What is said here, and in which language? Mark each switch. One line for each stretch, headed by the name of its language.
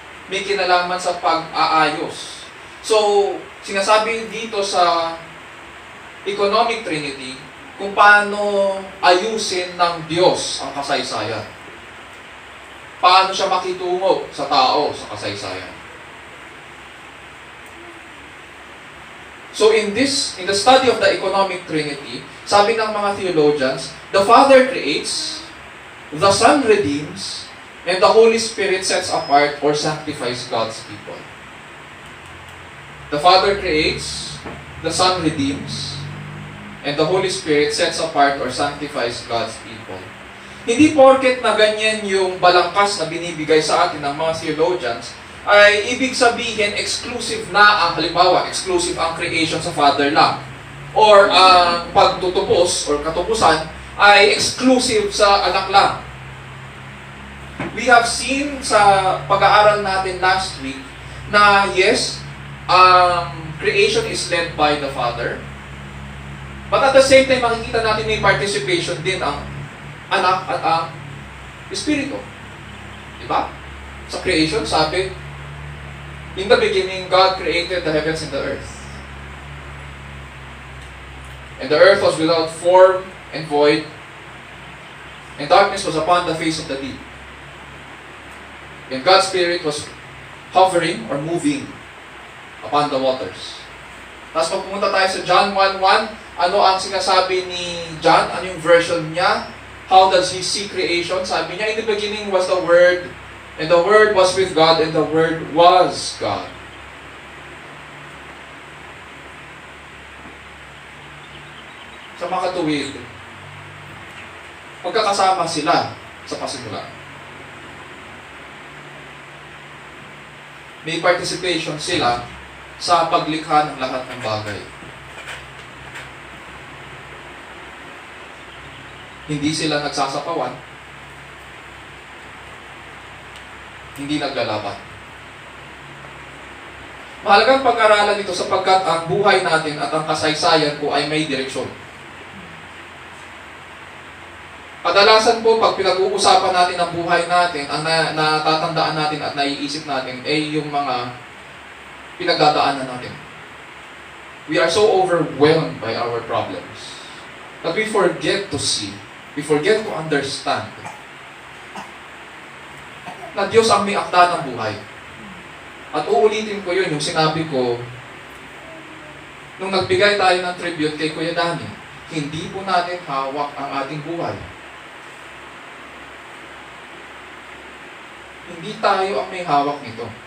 Filipino: May kinalaman sa pag-aayos. So, sinasabi dito sa Economic Trinity kung paano ayusin ng Diyos ang kasaysayan. Paano siya makitungo sa tao sa kasaysayan.
English: So in the study of the Economic Trinity,
Filipino: sabi ng mga theologians,
English: the Father creates, the Son redeems, and the Holy Spirit sets apart or sanctifies God's people. The Father creates, the Son redeems, and the Holy Spirit sets apart or sanctifies God's people.
Filipino: Hindi porket na ganyan yung balangkas na binibigay sa atin ng mga theologians, ay ibig sabihin exclusive na ang, halimbawa, exclusive ang creation sa Father lang. Or ang pagtutupos or katupusan ay exclusive sa anak lang.
English: We have seen
Filipino: sa pag-aaral natin
English: last week na yes, creation is led by the Father. But at the same time,
Filipino: makikita natin may participation din ang anak at ang Espiritu. Diba?
English: Sa creation,
Filipino: sabi,
English: in the beginning, God created the heavens and the earth. And the earth was without form and void, and darkness was upon the face of the deep. And God's Spirit was hovering or moving upon the waters.
Filipino: Tapos pag pumunta tayo sa John 1:1, ano ang sinasabi ni John? Ano yung version niya?
English: How does he see creation?
Filipino: Sabi niya,
English: in the beginning was the Word, and the Word was with God, and the Word was God.
Filipino: Sa mga katuwid, magkakasama sila sa pasimula. May participation sila sa paglikha ng lahat ng bagay. Hindi sila nagsasapawan, hindi naglalaban. Mahalagang pag-aralan ito sapagkat ang buhay natin at ang kasaysayan po ay may direksyon. Kadalasan po, pag pinag-uusapan natin ang buhay natin, ang natatandaan natin at naiisip natin ay yung mga pinagdadaanan natin.
English: We are so overwhelmed by our problems that we forget to see, we forget to understand
Filipino: na Diyos ang may akda ng buhay. At uulitin ko yun, yung sinabi ko, nung nagbigay tayo ng tribute kay Kuya Danny, hindi po natin hawak ang ating buhay. Hindi tayo ang may hawak nito.